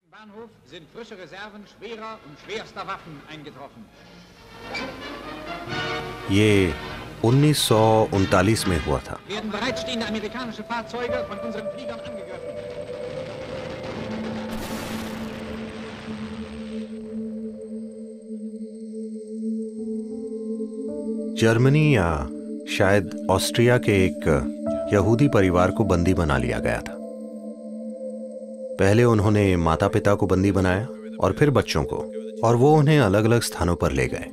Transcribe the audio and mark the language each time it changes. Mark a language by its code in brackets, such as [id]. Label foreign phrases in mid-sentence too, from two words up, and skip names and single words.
[de] Bahnhof sind frische Reserven schwerer und schwerster Waffen eingetroffen. [hi] ये 1939 में हुआ था। [de] Werden bereitstehende amerikanische Fahrzeuge von unseren Fliegern angegriffen. [hi] जर्मनी या शायद ऑस्ट्रिया के एक यहूदी परिवार को बंदी बना लिया गया था। पहले उन्होंने माता पिता को बंदी बनाया और फिर बच्चों को, और वो उन्हें अलग अलग स्थानों पर ले गए।